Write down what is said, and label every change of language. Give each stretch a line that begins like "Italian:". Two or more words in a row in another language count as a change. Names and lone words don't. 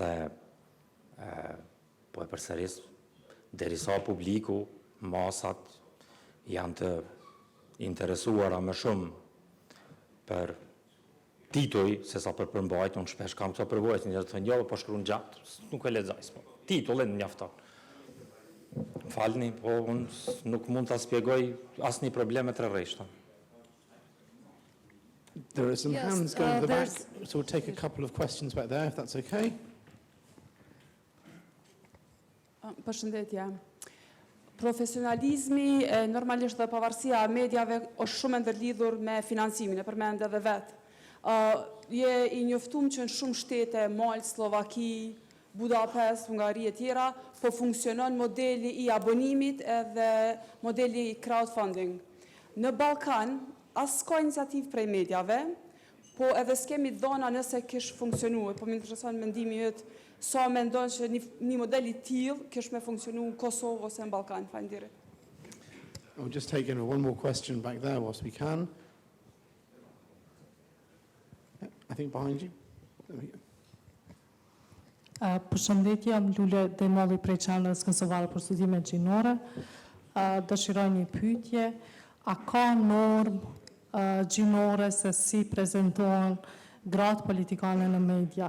Albanian: Dhe po e përsëris, derisa publiku, masat janë të interesuara më shumë për titull se sa për përmbajtje. Unë shpesh kam këto përvojë, njerëzit thonë jo, po shkruan gjatë, nuk e lexoj, po titullin mjafton. Falni, po unë nuk mund ta spjegoj asnjë probleme të rreshta.
English: There are some Yes, hands going to the back, there's- so we'll take a couple of questions back there, if that's okay.
Albanian: Përshëndetje. Profesionalizmi, normalisht dhe pavarësia e medjave është shumë e ndërlidhur me financimin, e përmend edhe vetë. Je I njoftuar që në shumë shtete, Maltë, Slovaki, Budapest, Hungari e tjera, po funksionon modeli I abonimit edhe modeli I crowdfunding. Në Ballkan, as ka iniciativë prej medjave, po edhe s'kemi dhona nëse kish funksionuar, po më intereson mendimi yt, sa mendon që një model I tillë kish me funksionu në Kosovë ose në Ballkan. Faleminderit.
English: We'll just take in one more question back there whilst we can. Yeah, I think behind you. There we go.
Albanian: Përshëndetje, jam Lule Demolli prej Qendrës Kosovare për Studime Gjinore. Dëshiroj një pyetje, a ka normë gjinore se si prezantohen gratë politikane në media?